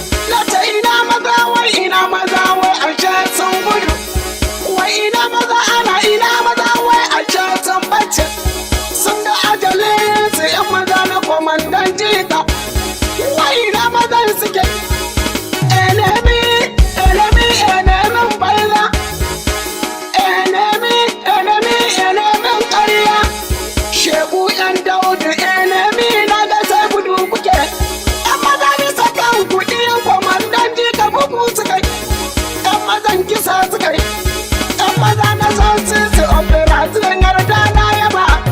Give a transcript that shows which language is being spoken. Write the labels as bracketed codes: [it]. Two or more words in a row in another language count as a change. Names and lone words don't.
[ha] Na ce ina maza wai, ina maza wai, ashe sun gudu. Wai ina maza ana, ina maza wai, ashe sun bace. Sun ga ajalin su 'yan maza na kwamandan jika. Wai ina mazan suke? [en] Enemy, enemy, enemy banza. Enemy, enemy, enemy ƙarya. [ha] Shegu 'yan Daudu, enemy na ga sai gudu kuke. 'Yan maza ni sakan kuɗi, 'yan kwamandan jika bugu suka yi. 'Yan mazan kisa suka yi. 'Yan maza na son su su operation yarda na yaba.